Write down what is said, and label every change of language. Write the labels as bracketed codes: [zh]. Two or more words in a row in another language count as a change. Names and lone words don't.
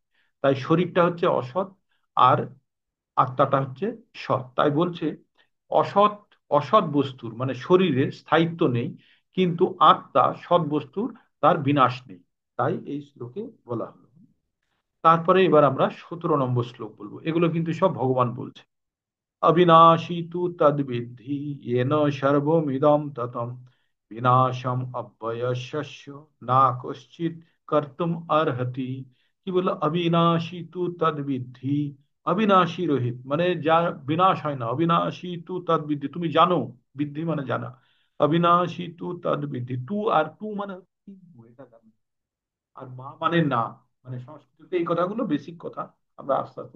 [bn] তাই শরীরটা হচ্ছে অসৎ, আর আত্মাটা হচ্ছে সৎ। তাই বলছে অসৎ, অসৎ বস্তুর মানে শরীরের স্থায়িত্ব নেই, কিন্তু আত্মা সৎ বস্তুর তার বিনাশ নেই। তাই এই শ্লোকে বলা হলো। তারপরে এবার আমরা 17 নম্বর শ্লোক বলবো। এগুলো কিন্তু সব ভগবান বলছে। [sa] अविनाशी तु तद्विद्धि येन सर्वमिदं ततं, विनाशम अव्ययस्य ना कश्चित कर्तुम अर्हति। [bn] কি বললো? [sa] অবিনাশী তু তদ্বিদ্ধি, [bn] অবিনাশী রহিত মানে যার বিনাশ হয় না। [sa] অবিনাশী তু তদ্বিদ্ধি, [bn] তুমি জানো। বিদ্ধি মানে জানা। [sa] অবিনাশী তু তদ্বিদ্ধি, [bn] তু আর তু মানে কি? এটা জানো। আর মা মানে না, মানে সংস্কৃতিতে এই কথাগুলো বেসিক কথা, আমরা আস্তে আস্তে।